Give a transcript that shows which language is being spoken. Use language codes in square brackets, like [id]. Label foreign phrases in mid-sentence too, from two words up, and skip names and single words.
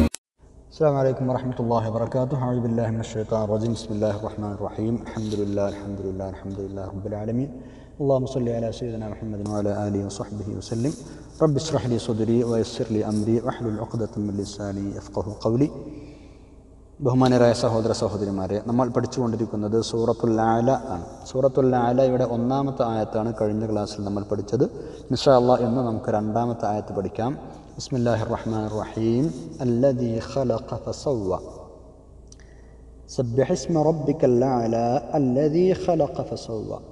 [ar] السلام عليكم ورحمة الله وبركاته. أعوذ بالله من الشيطان الرجيم. بسم الله الرحمن الرحيم. الحمد لله رب العالمين. اللهم صل على سيدنا محمد وعلى آله وصحبه وسلم. رب اشرح لي صدري ويسر لي أمري واحلل عقدة من لساني يفقهوا قولي. [ml] ബഹുമാനരായ സഹോദര സഹോദരിമാരെ, നമ്മൾ പഠിച്ചുകൊണ്ടിരിക്കുന്നത് സൂറത്തുൽ അഅല ആണ്. സൂറത്തുൽ അഅലയുടെ ഒന്നാമത്തെ ആയത്താണ് കഴിഞ്ഞ ക്ലാസ്സിൽ നമ്മൾ പഠിച്ചത്. [ar] إن شاء الله [ml] ഇന്ന് നമുക്ക് രണ്ടാമത്തെ ആയത്ത് പഠിക്കാം. [ar] بسم الله الرحمن الرحيم. الذي خلق فسوى سبح اسم ربك الأعلى الذي خلق فسوى.